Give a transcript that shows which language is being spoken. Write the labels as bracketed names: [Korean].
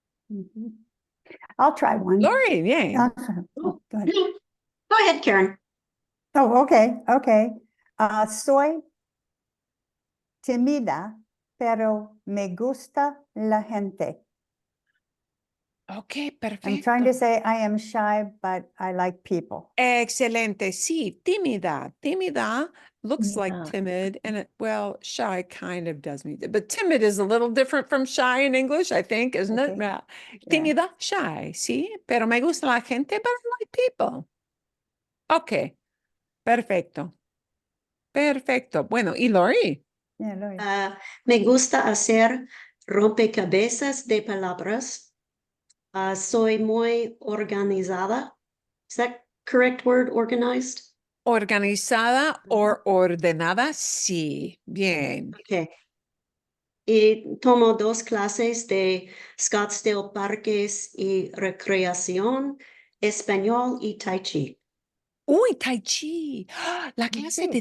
[English] Mhm. I'll try one. [Spanish] Lori, bien. [English] Awesome. Oh, good. Go ahead, Karen. Oh, okay, okay. [Spanish] Soy tímida, pero me gusta la gente. [English] Ok, I'm [Spanish] perfecto. [English] trying to say I am shy, but I like people. [Spanish] Excelente. Sí, tímida. Tímida [English] looks like Yeah. timid and well, shy kind of does mean, but timid is a little different from shy in English, I think, isn't it? Okay. Yeah. Yeah. [Spanish] Tímida, shy, sí, pero me gusta la gente, [English] but I like people. [Spanish] Ok, perfecto. Perfecto. Bueno, y Lori? [English] Yeah, Lori. [Spanish] Me gusta hacer rompecabezas de palabras. Soy muy organizada. [English] Is that correct word, organized? [Spanish] Organizada o ordenada, sí. Bien. [English] Okay. [Spanish] Y tomo 2 clases de Scottsdale Parques y Recreación, Español y Tai Chi. Uy, Tai Chi. ¡Ah! La clase de